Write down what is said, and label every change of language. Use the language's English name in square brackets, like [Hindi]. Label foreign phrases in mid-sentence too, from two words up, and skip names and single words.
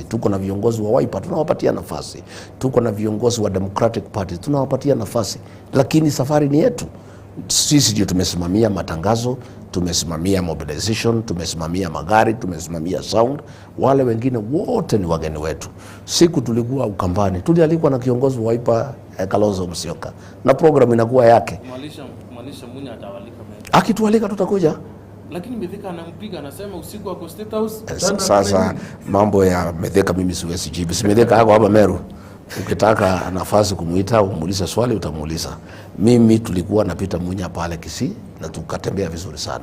[Swahili] Tuko na viongozi wa Wiper tunawapatia nafasi, tuko na viongozi wa Democratic Party tunawapatia nafasi, lakini safari ni yetu. Sisi ndio tumesimamia matangazo, tumesimamia mobilization, tumesimamia magari, tumesimamia sound. Wale wengine wote ni wageni wetu. Siku tulikuwa Ukambani, tulialikwa na kiongozi wa Wiper Kalonzo Musyoka, na program inakuwa yake. Mwalisha Munya atawalika Meru. Akitualika tutakuja. Lakini Mithika anampiga, anasema usiku wako State House. Sasa mambo ya Mithika mimi siwezi jibu. Si Mithika hako hapa Meru. Ukitaka nafasi kumuita umuulize swali utamuuliza. Mimi tulikuwa na Peter Munya pale Kisii na tukatembea vizuri sana.